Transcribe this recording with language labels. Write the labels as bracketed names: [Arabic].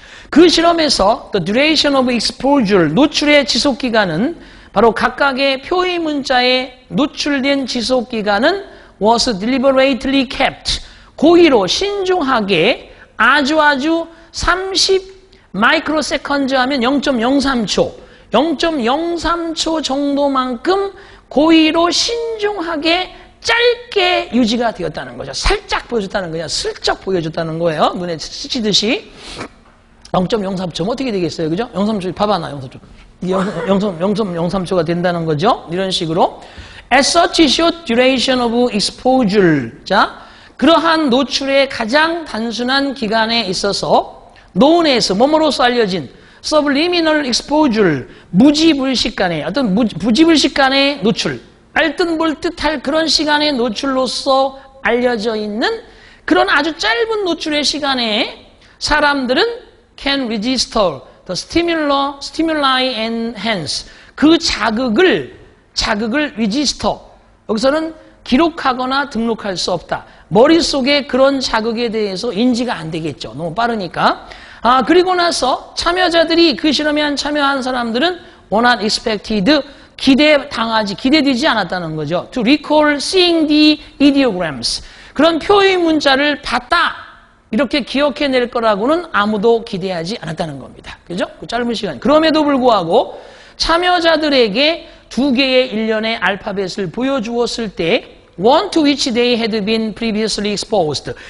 [Korean] 그 실험에서 [English] the duration of exposure, [Korean] 노출의 지속기간은 바로 각각의 표의 문자에 노출된 지속기간은 [English] was deliberately kept, [Korean] 고의로 신중하게 아주 30 마이크로세컨드 하면 0.03초, 0.03초 정도만큼 고의로 신중하게 짧게 유지가 되었다는 거죠. 살짝 보여줬다는 거냐, 슬쩍 보여줬다는 거예요. 눈에 스치듯이. 0.03초 어떻게 되겠어요, 그죠? 0.03초 봐봐나 0.03초. 0.03초가 된다는 거죠. 이런 식으로. [English] As such short duration of exposure. [Korean] 자, 그러한 노출의 가장 단순한 기간에 있어서 known에서 뭐뭐로서 알려진 [English] subliminal exposure, [Korean] 무지불식간의 어떤 무지불식간의 노출, 알듯 몰듯 할 그런 시간의 노출로서 알려져 있는 그런 아주 짧은 노출의 시간에 사람들은 [English] can register the stimuli and hence [Korean] 그 자극을 register, 여기서는 기록하거나 등록할 수 없다. 머릿속에 그런 자극에 대해서 인지가 안 되겠죠. 너무 빠르니까. 그리고 나서 참여자들이 그 실험에 참여한 사람들은 [English] were not expected, [Korean] 기대되지 않았다는 거죠. [English] To recall seeing the ideograms. [Korean] 그런 표의 문자를 봤다. 이렇게 기억해낼 거라고는 아무도 기대하지 않았다는 겁니다. 그죠? 그 짧은 시간. 그럼에도 불구하고 참여자들에게 2개의 일련의 알파벳을 보여주었을 때 [English] one to which they had been previously exposed.